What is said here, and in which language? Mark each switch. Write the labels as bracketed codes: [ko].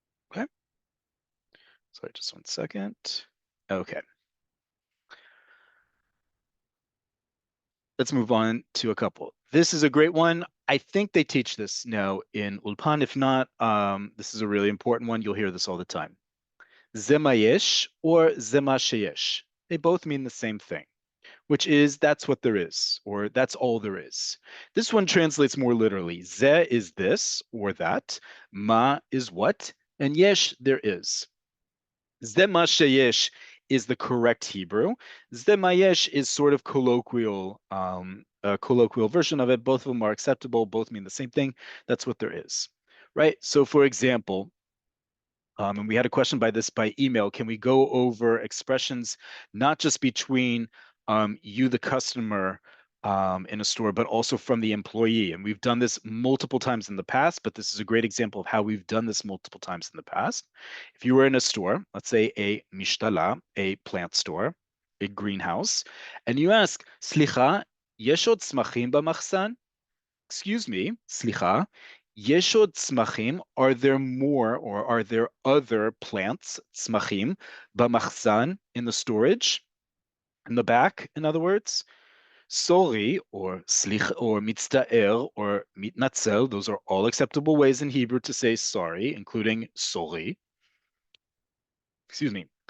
[en] Okay? Sorry, just one second. Okay. Let's move on to a couple. This is a great one. I think they teach this now in Ulpan. If not, this is a really important one. You'll hear this all the time. [he] זה מה יש or זה מה שיש. [en] They both mean the same thing, which is that's what there is, or that's all there is. This one translates more literally. Ze is this or that. Ma is what, and yesh, there is. [he] Ze ma sheyesh [en] is the correct Hebrew. [he] Ze ma yesh [en] is sort of colloquial, a colloquial version of it. Both of them are acceptable. Both mean the same thing. That's what there is, right? So, for example, and we had a question by email. Can we go over expressions not just between you, the customer, in a store, but also from the employee? And we've done this multiple times in the past, but this is a great example of how we've done this multiple times in the past. If you were in a store, let's say a mishtala, a plant store, a greenhouse, and you ask, [he] סליחה, יש עוד צמחים במחסן? [en] Excuse me, [he] סליחה, יש עוד צמחים? [en] Are there more, or are there other plants, [he] צמחים, במחסן, [en] in the storage, in the back, in other words? Sorry, or סליח, or מצטער, or מתנצל, those are all acceptable ways in Hebrew to say sorry, including sorry. Excuse me.